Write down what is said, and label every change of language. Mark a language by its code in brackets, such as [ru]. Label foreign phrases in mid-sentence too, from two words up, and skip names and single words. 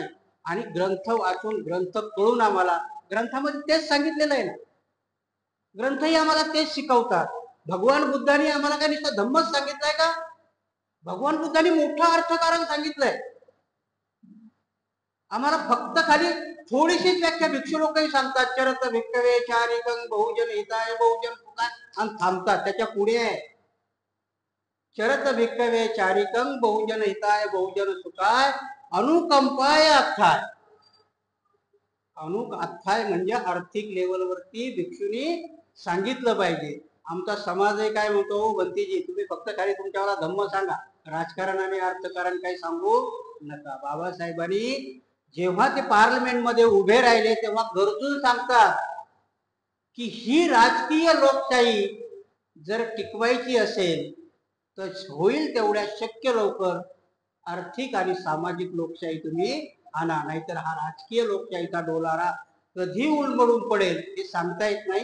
[mr] आणि ग्रंथ वाचून, ग्रंथ कळून, आम्हाला ग्रंथामध्ये तेच सांगितलेलं आहे ना, ग्रंथही आम्हाला तेच शिकवतात. भगवान बुद्धांनी आम्हाला काय नुसतं धम्मच सांगितलंय का? भगवान बुद्धांनी मोठं अर्थकारण सांगितलंय. आम्हाला फक्त खाली थोडीशीच व्याख्या भिक्षू लोकही सांगतात, [pi] चरत भिक्खवे चारिकं बहुजन हिताय बहुजन सुखाय, [mr] आणि थांबतात. त्याच्या पुढे आहे [pi] चरत भिक्खवे चारिकं बहुजन हिताय बहुजन सुखाय अनुकंपाय अर्थाय. [mr] अनुक अथाय म्हणजे आर्थिक लेवलवरती भिक्षूंनी सांगितलं पाहिजे. आमचा समाज काय म्हणतो, बंतीजी तुम्ही फक्त खाली तुमच्याला धम्म सांगा, राजकारण आणि अर्थकारण काही सांगू नका. बाबासाहेबांनी जेव्हा ते पार्लमेंट मध्ये उभे राहिले तेव्हा गरजून सांगतात की ही राजकीय लोकशाही जर टिकवायची असेल तर होईल तेवढ्या शक्य लवकर आर्थिक आणि सामाजिक लोकशाही तुम्ही आणा, नाहीतर हा राजकीय लोकशाहीचा डोलारा कधी उलमडून पडेल हे सांगता येत नाही.